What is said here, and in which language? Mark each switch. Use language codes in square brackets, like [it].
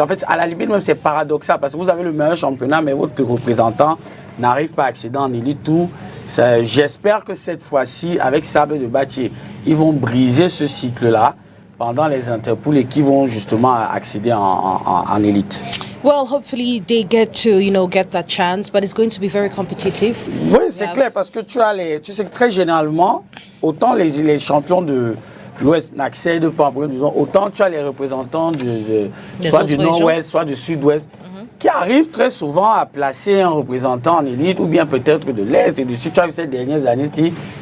[fr] En fait, à la limite, même c'est paradoxal parce que vous avez le meilleur championnat, mais votre représentant n'arrive pas à accéder en élite. J'espère que cette fois-ci, avec Sable de Batier, ils vont briser ce cycle-là pendant les interpools et qui vont justement accéder en élite. [en] Well, hopefully they get to, get that chance, but it's going to be very competitive. [fr] Oui, c'est clair parce que tu sais que très généralement, autant les champions de l'Ouest n'accèdent pas, autant tu as les représentants soit du Nord-Ouest, soit du Sud-Ouest, qui arrivent très souvent à placer un représentant en élite, ou bien peut-être de l'Est et du Sud. Tu as vu ces dernières années-ci,